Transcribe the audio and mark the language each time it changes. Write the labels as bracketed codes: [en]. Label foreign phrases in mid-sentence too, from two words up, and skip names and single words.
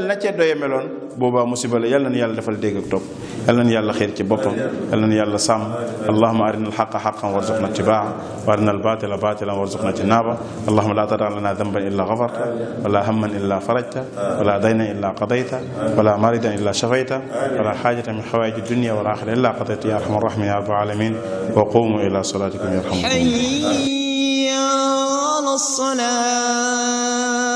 [wo] na ceddo ya meloon boobaa musiba la yàlla na yàlla defal dégg ak topp yàlla na yàlla xiir ci boppam yàlla na yàlla sàmm [ar] اللهم أرنا الحق حقا وارزقنا اتباعه وأرنا الباطل باطلا وارزقنا اجتنابه اللهم لا تدع لنا ذنبا إلا غفرته ولا هما إلا فرجته ولا دينا إلا قضيته ولا مريضا إلا شفيته ولا حاجة من حوائج الدنيا والآخرة إلا قضيتها يا أرحم الراحمين يا رب العالمين وقوموا إلى صلاتكم يرحمكم حي على الصلاة